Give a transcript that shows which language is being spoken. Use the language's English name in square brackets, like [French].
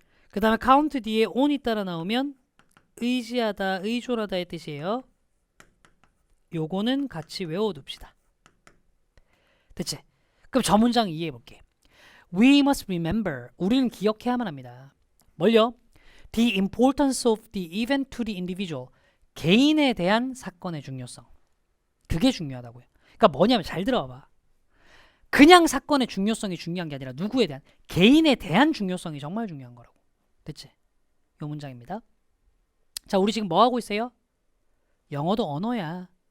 [Korean] 그 다음에 count 뒤에 on이 따라 나오면 의지하다, 의존하다의 뜻이에요. 요거는 같이 외워둡시다. 됐지? 그럼 저 문장 이해해볼게. [English] We must remember. [Korean] 우리는 기억해야만 합니다. 뭘요? [English] The importance of the event to the individual. [Korean] 개인에 대한 사건의 중요성. 그게 중요하다고요. 그러니까 뭐냐면 잘 들어봐. 그냥 사건의 중요성이 중요한 게 아니라 누구에 대한, 개인에 대한 중요성이 정말 중요한 거라고. 됐지? 요 문장입니다. 자, 우리 지금 뭐 하고 있어요? 영어도 언어야.